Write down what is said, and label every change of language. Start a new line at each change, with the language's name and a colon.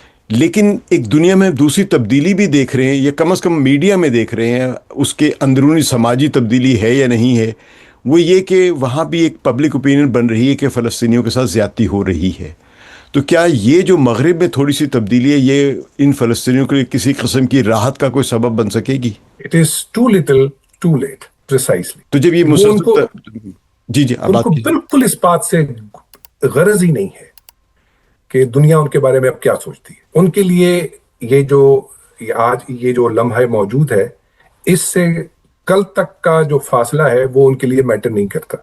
Urdu: لیکن ایک دنیا میں دوسری تبدیلی بھی دیکھ رہے ہیں, یا کم از کم میڈیا میں دیکھ رہے ہیں, اس کے اندرونی سماجی تبدیلی ہے یا نہیں ہے. وہ یہ کہ وہاں بھی ایک پبلک اوپینین بن رہی ہے کہ فلسطینیوں کے ساتھ زیادتی ہو رہی ہے. تو کیا یہ جو مغرب میں تھوڑی سی تبدیلی ہے, یہ ان فلسطینیوں کے لیے کسی قسم کی راحت کا کوئی سبب بن سکے گی؟
English: It is too little, too late, precisely.
Urdu: تو جب یہ مسلسل جی ان کو بالکل اس بات سے غرض ہی نہیں ہے کہ دنیا ان کے بارے میں اب کیا سوچتی ہے. ان کے لیے یہ جو آج یہ جو لمحہ موجود ہے, اس سے کل تک کا جو فاصلہ ہے وہ ان کے لیے میٹر نہیں کرتا.